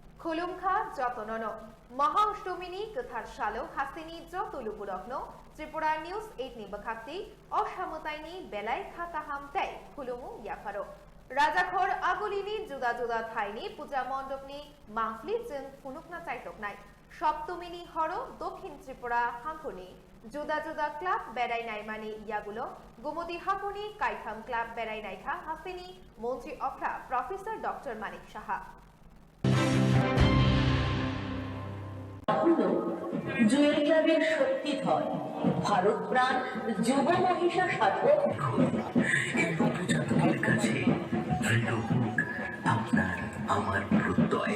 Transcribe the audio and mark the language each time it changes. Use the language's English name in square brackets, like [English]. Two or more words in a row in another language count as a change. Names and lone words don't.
[Kok Borok] खुलुमखा जतनन महाअष्टमीनि कथार सालो हासिनी जत लुबुरग्न त्रिपुरा न्यूज 8 नि बखाक्ति असामताइनि बेलाय खाता हामताय खुलुमु याफारो राजाखर आगुलिनि जुदा जुदा थाइनि पूजा मण्डपनि मांफलि जों फुनुकना चाइटकनाय सप्तमीनि हर दक्षिण त्रिपुरा हांखनि जुदा जुदा क्लाब बेरायनाय मानि यागुलो गुमति हाकुनि काइथाम क्लाब बेरायनायखा हासिनी मन्त्री अफ्रा प्रफेसर डॉक्टर मानिक साहा [Bangla] জুয়েল ক্লাবের শক্তিধর ভারত প্রাণ যুব মহিষা সাধক এই নবজাতকের কাছে দৃঢ় হোক আপনার আমার প্রত্যয়।